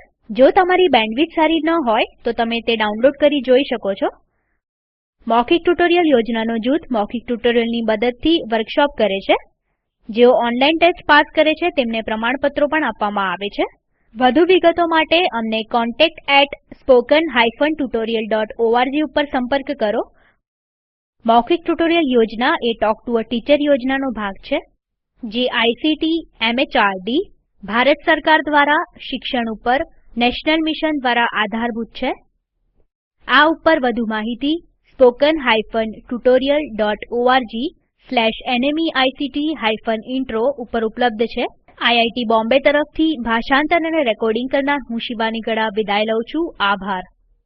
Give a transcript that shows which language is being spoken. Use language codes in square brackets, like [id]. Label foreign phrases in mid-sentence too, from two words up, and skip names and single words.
[gu] જો તમારી બેન્ડવિડ્થ સારી ન હોય તો તમે તે ડાઉનલોડ કરી જોઈ શકો છો. મૌખિક ટ્યુટોરિયલ યોજનાનો જૂથ મૌખિક ટ્યુટોરિયલની મદદથી વર્કશોપ કરે છે. જેઓ ઓનલાઈન ટેસ્ટ પાસ કરે છે તેમને પ્રમાણપત્રો પણ આપવામાં આવે છે. વધુ વિગતો માટે અમને contact@spoken-tutorial.org ઉપર સંપર્ક કરો. મૌખિક ટ્યુટોરિયલ યોજના એ ટોક ટુ અ ટીચર યોજનાનો ભાગ છે જે આઇસીટી એમએચઆરડી ભારત સરકાર દ્વારા શિક્ષણ ઉપર નેશનલ મિશન દ્વારા આધારભૂત છે. આ ઉપર વધુ માહિતી spoken-tutorial.org/nmeict-intro ઉપર ઉપલબ્ધ છે. આઈઆઈટી બોમ્બે તરફથી ભાષાંતર અને રેકોર્ડિંગ કરનાર હું શિવાની ગડા વિદાય લઉં છું. આભાર.